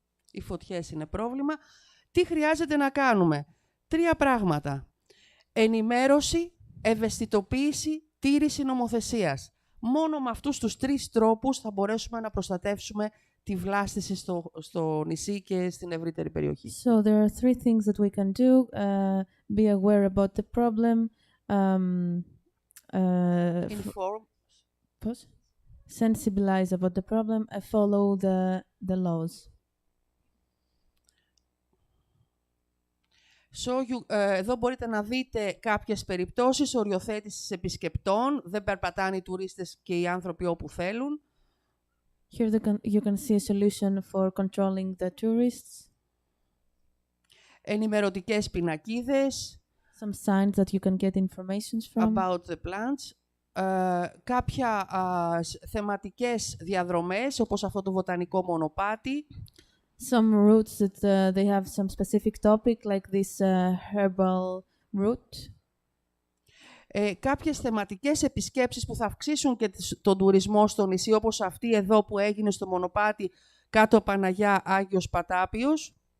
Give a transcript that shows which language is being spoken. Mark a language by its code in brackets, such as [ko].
[el] Οι φωτιές είναι πρόβλημα. Τι χρειάζεται να κάνουμε? 3 πράγματα. Ενημέρωση, ευαισθητοποίηση, τήρηση νομοθεσίας. Μόνο με αυτούς τους 3 τρόπους θα μπορέσουμε να προστατεύσουμε τη βλάστηση στο νησί και στην ευρύτερη περιοχή. [en] So there are 3 things that we can do. Be aware about the problem. Inform. Sensibilize about the problem and follow the laws. [el] Εδώ μπορείτε να δείτε κάποιες περιπτώσεις οριοθέτησης επισκεπτών. Δεν περπατάνε οι τουρίστες και οι άνθρωποι όπου θέλουν. [en] Here you can see a solution for controlling the tourists. [el] Ενημερωτικές πινακίδες. [en] Some signs that you can get information from. About the plants. [el] Κάποια θεματικές διαδρομές, όπως αυτό το βοτανικό μονοπάτι. [en] Some routes that they have some specific topic, like this herbal route. [el] Κάποιες θεματικές επισκέψεις που θα αυξήσουν και τον τουρισμό στο νησί, όπως αυτή εδώ που έγινε στο μονοπάτι κάτω Παναγιά Άγιος Πατάπιος.